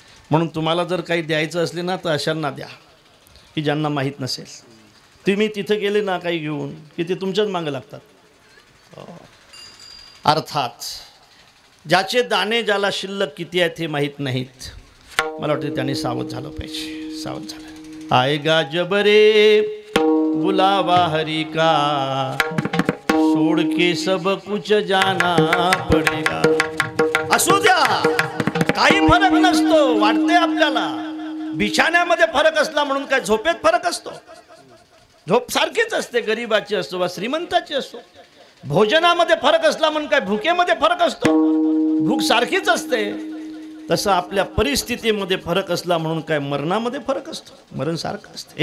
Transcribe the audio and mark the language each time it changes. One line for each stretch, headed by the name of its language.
Marathi: म्हणून तुम्हाला जर काही द्यायचं असले ना तर अशांना द्या की ज्यांना माहीत नसेल. तुम्ही तिथं गेले ना काही घेऊन की ते तुमच्याच मागं लागतात. अर्थात ज्याचे दाणे ज्याला शिल्लक किती आहेत हे माहीत नाहीत, मला वाटतं त्याने सावध झालं पाहिजे. सावध झालं.
Hindi: आएगा जब रे बुलावा हरी का, छोड़ के सब कुछ जाना पडेगा.
Marathi: असू द्या, काही फरक नसतो. वाटते आपल्याला बिछाण्यामध्ये फरक असला म्हणून काय झोपेत फरक असतो? झोप सारखीच असते, गरीबाची असतो वा श्रीमंताची असतो. भोजनामध्ये फरक असला म्हणून काय भुकेमध्ये फरक असतो? भूक सारखीच असते. तसं आपल्या परिस्थितीमध्ये फरक असला म्हणून काय मरणामध्ये फरक असतो? मरण सारखं असतं.